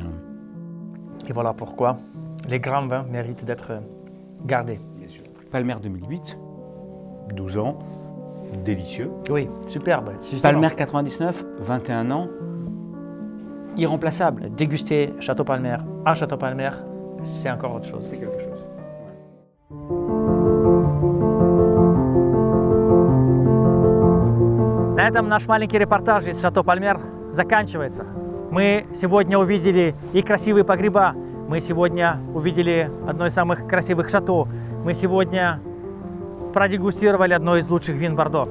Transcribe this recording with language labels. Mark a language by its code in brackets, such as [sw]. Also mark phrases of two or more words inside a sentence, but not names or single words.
[fr] Et voilà pourquoi les grands vins méritent d'être gardés. bien sûr. Palmer 2008, 12 ans, délicieux. Oui, superbe. justement. Palmer 99, 21 ans, irremplaçable. Déguster Château Palmer à Château Palmer, c'est encore autre chose. C'est quelque chose. [ru] На этом наш маленький репортаж из Шато Пальмер заканчивается. Мы сегодня увидели и красивые погреба, мы сегодня увидели одно из самых красивых шато, мы сегодня продегустировали одно из лучших вин Бордо.